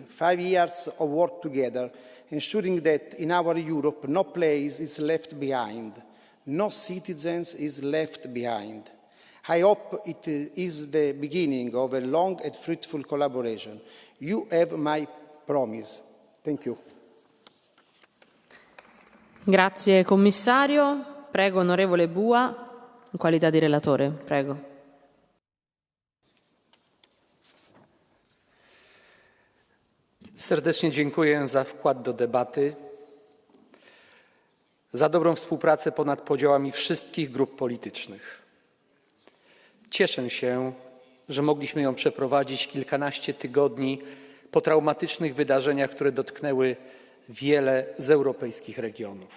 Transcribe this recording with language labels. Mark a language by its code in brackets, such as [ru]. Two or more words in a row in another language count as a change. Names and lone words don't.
[en] 5 years of work together, ensuring that in our Europe no place is left behind, no citizens is left behind. I hope it is the beginning of a long and fruitful collaboration. You have my promise. Thank you. [it] Grazie commissario. Prego onorevole Bua, in qualità di relatore. Prego. [pl] Serdecznie dziękuję za wkład do debaty, za dobrą współpracę ponad podziałami wszystkich grup politycznych. Cieszę się, że mogliśmy ją przeprowadzić kilkanaście tygodni po traumatycznych wydarzeniach, które dotknęły wiele z europejskich regionów.